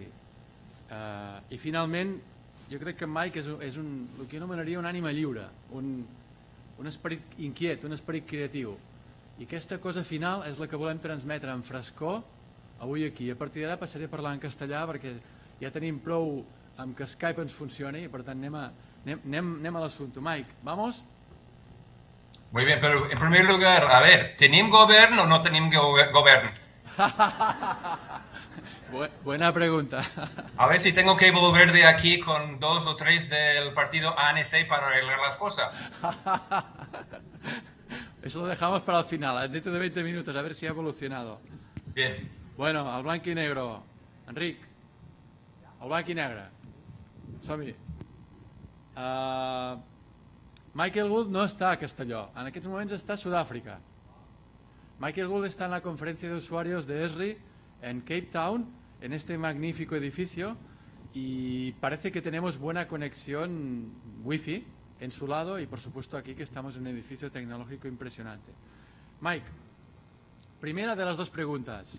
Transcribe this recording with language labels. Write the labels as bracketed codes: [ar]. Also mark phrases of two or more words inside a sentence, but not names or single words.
[ca] I finalment, jo crec que en Mike és el que jo anomenaria un ànima lliure, un esperit inquiet, un esperit creatiu. I aquesta cosa final és la que volem transmetre en frescor avui aquí. A partir d'ara passaré a parlar en castellà perquè ja tenim prou amb que Skype ens funcioni i per tant anem a l'assumpte. [es] Mike, vamos? Muy bien, pero en primer lugar, a ver, [ca] ¿tenim govern o no tenim govern? [es] Buena pregunta. A ver si tengo que volver de aquí con 2 o 3 del partido ANC para arreglar las cosas. Eso lo dejamos para el final, dentro de 20 minutos, a ver si ha evolucionado. Bien. [ca] Bueno, al blanc i negro. Enric, al blanc i negre. Som-hi. Michael Gould no está a Castelló, en aquests moments està a Sudàfrica. [es] Michael Gould está en la conferencia de usuarios de ESRI en Cape Town, en este magnífico edificio, y parece que tenemos buena conexión wifi en su lado y por supuesto aquí que estamos en un edificio tecnológico impresionante. Mike, primera de las dos preguntas.